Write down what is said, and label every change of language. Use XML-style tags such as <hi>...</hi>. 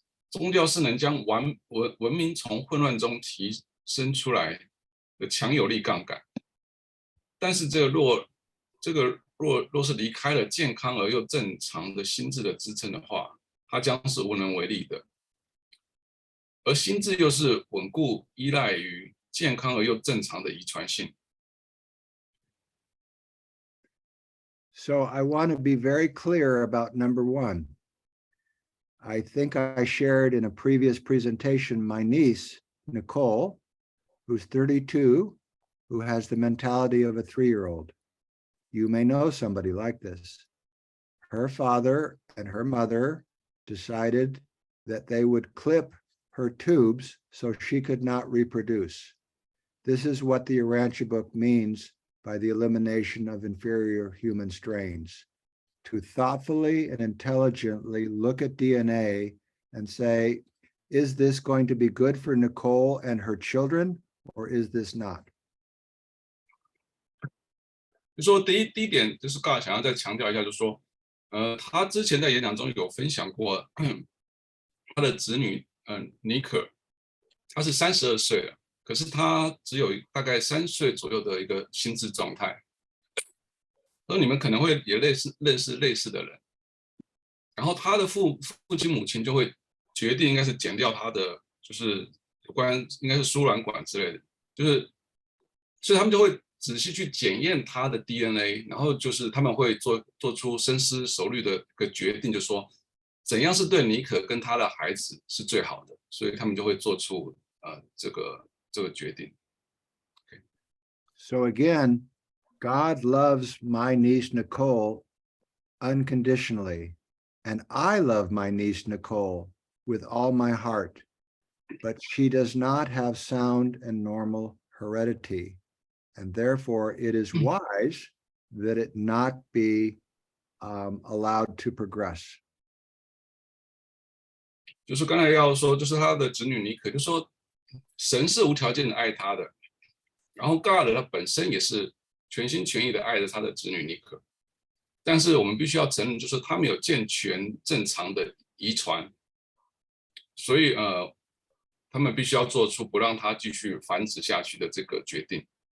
<zh>宗教是能将文明从混乱中提升出来的强有力杠杆，但是若是离开了健康而又正常的心智的支撑的话，它将是无能为力的。而心智又是稳固依赖于健康而又正常的遗传性。</zh> <en>So I want to be very clear about number 1. I think I shared in a previous presentation my niece, Nicole, who's 32, who has the mentality of a 3-year-old. You may know somebody like this. Her father and her mother decided that they would clip her tubes so she could not reproduce. This is what the Urantia book means by the elimination of inferior human strains. To thoughtfully and intelligently look at DNA and say, is this going to be good for Nicole and her children, or is this not?</en> <zh>就说第一点就是刚才想要再强调一下，就是说，他之前在演讲中有分享过他的子女，妮可，他是32岁了，可是他只有大概3岁左右的一个心智状态。所以你们可能会也认识类似的人，然后他的父亲母亲就会决定应该是剪掉他的，就是有关应该是输卵管之类的，就是所以他们就会仔细去检验他的 DNA， 然后就是他们会做出深思熟虑的一个决定，就是说怎样是对妮可跟他的孩子是最好的，所以他们就会做出这个决定。</zh> <en>Okay. So again, God loves my niece Nicole unconditionally, and I love my niece Nicole with all my heart, but she does not have sound and normal heredity, and therefore it is wise that it not be allowed to progress.</en> <zh>就是刚才要说，就是他的子女妮可，就说神是无条件的爱他的，然后 God 他本身也是全心全意的爱着他的子女妮可，但是我们必须要承认，就是他们有健全正常的遗传，所以他们必须要做出不让他继续繁殖下去的这个决定。</zh>